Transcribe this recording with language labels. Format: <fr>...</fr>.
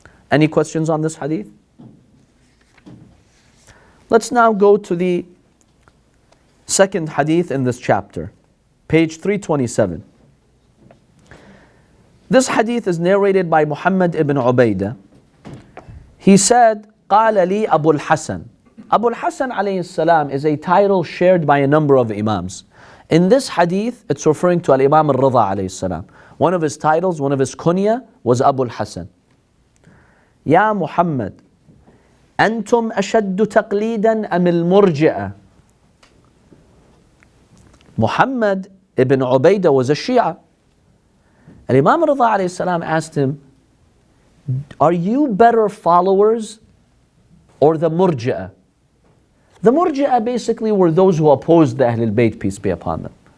<en>Any questions on this hadith? Let's now go to the second hadith in this chapter. Page 327. This hadith is narrated by Muhammad ibn Ubaydah. He said,</en> <ar>قال لي أبو الحسن.</ar> <en>Abu al-Hasan alayhi salam is a title shared by a number of imams. In this hadith, it's referring to al-Imam al-Ridha alayhi salam. One of his titles, one of his kunya was Abu al-Hasan.</en> <ar>Ya Muhammad, أنتم أشد تقليدا أم المرجئة?</ar> <en>Muhammad ibn Ubaydah was a Shia. Al-Imam al-Ridha alayhi salam asked him, are you better followers or the Murji'ah? The Murji'ah basically were those who opposed the Ahlul Bayt, peace be upon them.</en>